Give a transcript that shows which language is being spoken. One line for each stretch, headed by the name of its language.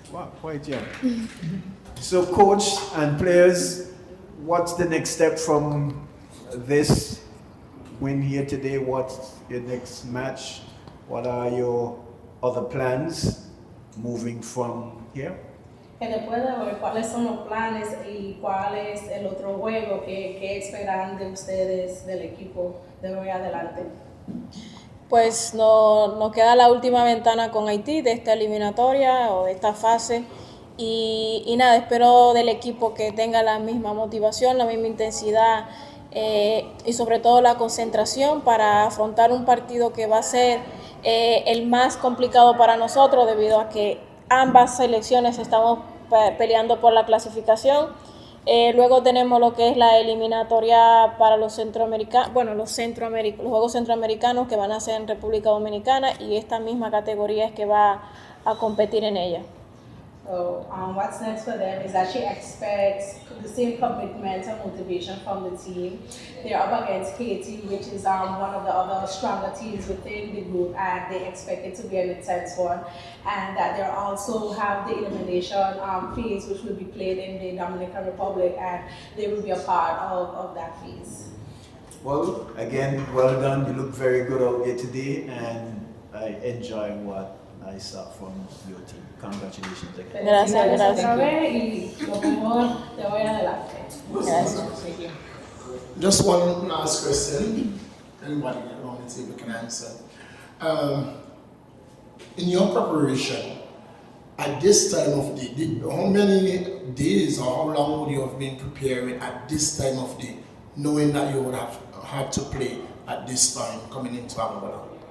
English: Wow, quite young. So coach and players, what's the next step from this win here today? What's your next match? What are your other plans moving from here?
Spanish: Que después de hoy, ¿cuáles son los planes y cuál es el otro juego que esperan de ustedes, del equipo, de hoy adelante? Pues nos queda la última ventana con Haití de esta eliminatoria o de esta fase y nada, espero del equipo que tenga la misma motivación, la misma intensidad y sobre todo la concentración para afrontar un partido que va a ser el más complicado para nosotros debido a que ambas selecciones estamos peleando por la clasificación. Luego tenemos lo que es la eliminatoria para los centroamericanos, bueno, los Juegos Centroamericanos que van a ser en República Dominicana y esta misma categoría es que va a competir en ella.
English: So what's next for them is that she expects the same commitment and motivation from the team. They're up against Haiti, which is one of the other stronger teams within the group, and they expect it to be an intense one. And that they also have the elimination phase, which will be played in the Dominican Republic, and they will be a part of that phase. Well, again, well done. You look very good out there today, and I enjoy what I saw from your team. Congratulations again.
Spanish: Gracias. Y lo mejor de hoy adelante. Gracias.
English: Just one last question. Anybody around the table can answer. In your preparation, at this time of day, how many days or how long would you have been preparing at this time of day, knowing that you would have had to play at this time coming into Anguilla?